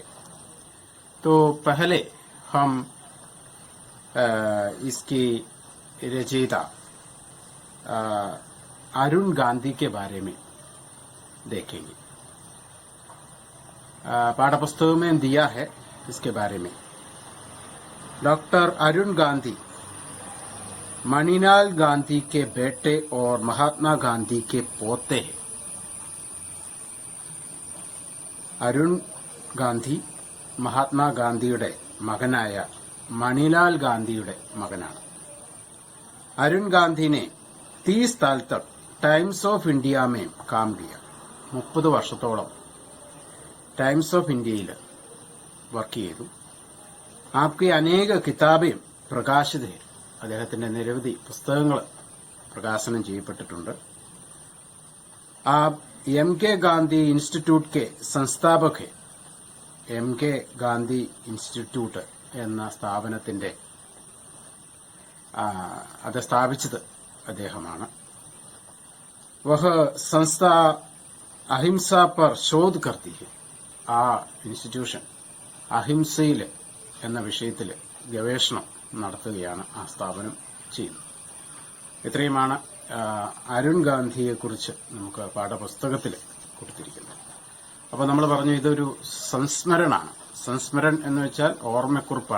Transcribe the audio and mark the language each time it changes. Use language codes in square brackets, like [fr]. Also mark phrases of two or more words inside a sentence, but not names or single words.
[hi] तो पहले हम इसकी रचयिता अरुण गांधी के बारे में देखेंगे। पाठ्यपुस्तक में दिया है इसके बारे में। डॉक्टर अरुण गांधी मणिलाल गांधी के बेटे और महात्मा गांधी के पोते हैं। [ml] അരുൺ ഗാന്ധി മഹാത്മാഗാന്ധിയുടെ മകനായ മണിലാൽ ഗാന്ധിയുടെ മകനാണ്। [hi] अरुण गांधी ने 30 साल तक टाइम्स ऑफ इंडिया में काम किया। [ml] 30 വർഷത്തോളം टाइम्स ऑफ इंडियയിൽ വർക്ക് ചെയ്തു। [hi] आपकी अनेक किताबें प्रकाशित है। [ml] അദ്ദേഹത്തിന്റെ നിരവധി പുസ്തകങ്ങൾ പ്രകാശനം ചെയ്യപ്പെട്ടിട്ടുണ്ട്। [hi] आप एम.के. गांधी इंस्टीट्यूट के संस्थापक है। [ml] एम.के. गांधी इंस्टीट्यूट എന്ന സ്ഥാപനത്തിന്റെ അത് സ്ഥാപിച്ചത് അദ്ദേഹമാണ്। [hi] वह संस्था अहिंसा पर शोध करती है। [ml] ആ ഇൻസ്റ്റിറ്റ്യൂഷൻ അഹിംസയിൽ എന്ന വിഷയത്തിൽ ഗവേഷണം നടത്തുകയാണ് ആ സ്ഥാപനം ചെയ്യുന്നത്। ഇത്രയുമാണ് അരുൺ ഗാന്ധിയെക്കുറിച്ച് നമുക്ക് പാഠപുസ്തകത്തിൽ കൊടുത്തിരിക്കുന്നത്। അപ്പോൾ നമ്മൾ പറഞ്ഞു ഇതൊരു സംസ്മരണമാണ്। സംസ്മരൺ എന്ന് വെച്ചാൽ ഓർമ്മക്കുറിപ്പാണ്।